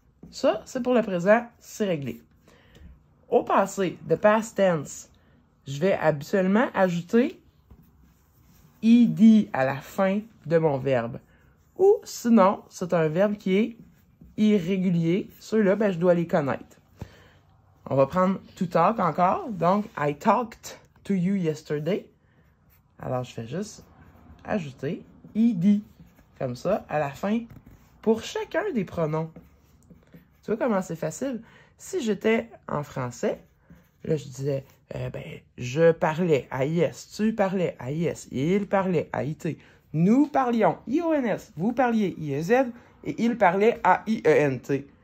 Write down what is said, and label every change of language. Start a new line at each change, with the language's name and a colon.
French: Ça, c'est pour le présent, c'est réglé. Au passé,
English: the past tense,
French: je vais habituellement ajouter ed à la fin de mon verbe. Ou sinon, c'est un verbe qui est irrégulier. Ceux-là, ben, je dois les connaître. On va prendre to talk encore.
English: Donc, I talked to you yesterday.
French: Alors, je fais juste ajouter ed. Comme ça, à la fin, pour chacun des pronoms. Tu vois comment c'est facile? Si j'étais en français, là, je disais, je parlais à IS, tu parlais à IS, il parlait à IT, nous parlions IONS, vous parliez IEZ, et il parlait à IENT.